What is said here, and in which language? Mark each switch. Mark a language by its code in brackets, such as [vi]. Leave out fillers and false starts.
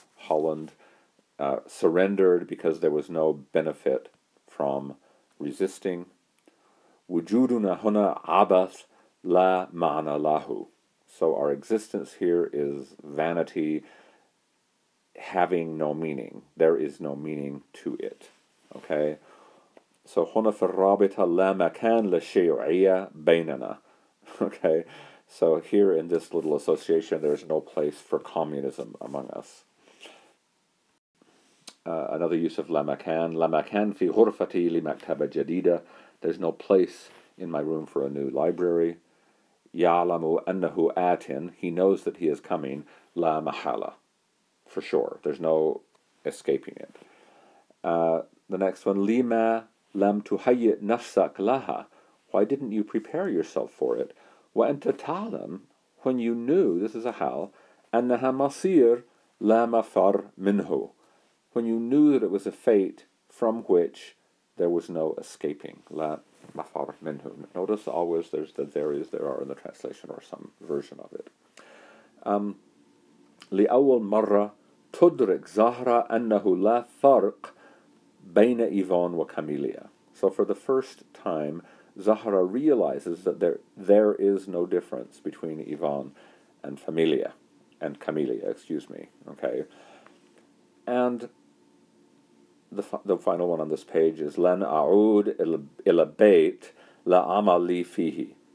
[en] Holland surrendered because there was no benefit from resisting. [ar] Wujuduna huna abath la ma'na lahu. [en] So our existence here is vanity, having no meaning. There is no meaning to it. Okay? [ar] So هنا في الرابطة لا مكان للشيوعية بيننا. Okay? [en] So here in this little association, there's no place for communism among us. Another use of [ar] la makan fi ghurfati li maktaba jadida. [en] There's no place in my room for a new library. [ar] يَعْلَمُ أَنَّهُ آتٍ, [en] he knows that he is coming, [ar] la mahala, [en] for sure. There's no escaping it. The next one, [ar] لِمَا لَمْ تُهَيِّئْ نَفْسَكَ لَهَا, [en] why didn't you prepare yourself for it? [ar] وَأَنْتَ تَعْلَمْ, [en] when you knew, this is a hal, [ar] أَنَّهَا مَصِيرٌ لَا مَفَرْ مِنْهُ, [en] when you knew that it was a fate from which there was no escaping. [ar] La mafar minhu. [en] Notice always there's the there are in the translation or some version of it. [ar] لأول مرة تدرك زهرة أنه لا فرق بين إيفان وكاميليا. [en] So for the first time, Zahra realizes that there is no difference between Ivan and Camellia, okay? And the final one on this page is [ar] Len a'ud ila bayt la amali fihi.